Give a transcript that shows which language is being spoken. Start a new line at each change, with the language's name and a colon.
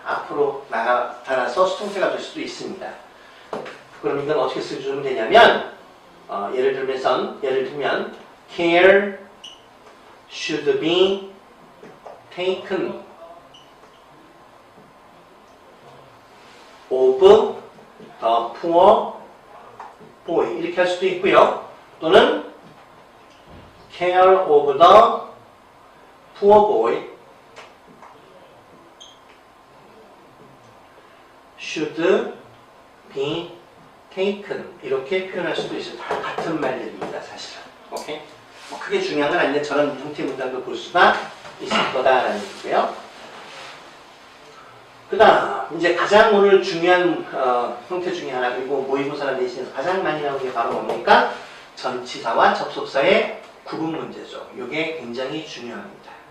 Korean: 앞으로 나타나서 수동태가 될 수도 있습니다. 그럼 이건 어떻게 써주면 되냐면 예를 들면
English: care should be taken of the poor boy
Korean: 이렇게 할 수도 있고요. 또는
English: care of the poor boy should be taken
Korean: 이렇게 표현할 수도 있어요. 다 같은 말들입니다. 사실은. 오케이? 뭐 크게 중요한 건 아닌데 저런 형태 문장도 볼 수가 있을 거다라는 얘기고요. 그 다음 이제 가장 오늘 중요한 형태 중에 하나 그리고 모의고사나 내신에서 가장 많이 나오는 게 바로 뭡니까? 전치사와 접속사의 구분 문제죠. 이게 굉장히 중요합니다.